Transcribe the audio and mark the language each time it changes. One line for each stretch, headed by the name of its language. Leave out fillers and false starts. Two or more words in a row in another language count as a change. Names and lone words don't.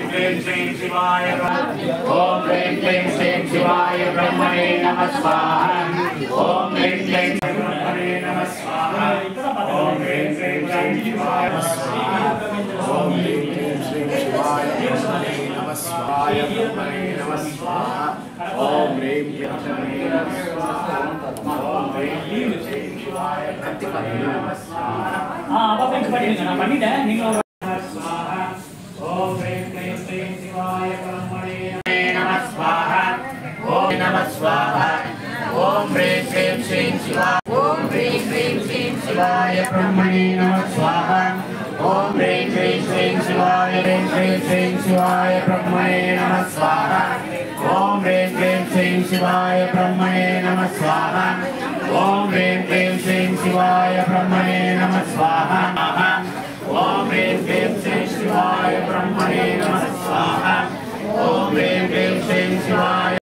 Sanskrit: क्लीं श्री शिवाय ओम ह्रीं क्लीं श्री शिवाय ब्रह्मणे नमः स्वाहा ओम ह्रीं क्लीं ब्रह्मणे नमः स्वाहा ओम ह्रीं क्लीं श्री शिवाय स्वाहा ओम ह्रीं क्लीं श्री शिवाय ब्रह्मणे नमः स्वाहा ब्रह्मणे नमः स्वाहा ओम ह्रीं क्लीं नमः स्वाहा ओम ह्रीं क्लीं श्री शिवाय ब्रह्मणे नमः स्वाहा
Tamil: அப்ப பெஞ்ச் பண்ணிடுங்க நான் பண்ணிட்டேன் நீங்க
Sanskrit: स्वाहा ओम ह्रीं क्लीं श्री शिवाय ब्रह्मणे नमः स्वाहा ओम नमः स्वाहा ओम ह्रीं क्लीं श्री शिवाय ओम ह्रीं क्लीं श्री शिवाय ब्रह्मणे नमः स्वाहा ओम ह्रीं क्लीं श्री शिवाय ब्रह्मणे नमः स्वाहा ओम ह्रीं क्लीं श्री शिवाय ब्रह्मणे नमः स्वाहा ओम ह्रीं क्लीं श्री शिवाय ब्रह्मणे नमः स्वाहा ओम ह्रीं क्लीं श्री शिवाय ब्रह्मणे नमः स्वाहा ओम ह्रीं क्लीं श्री शिवाय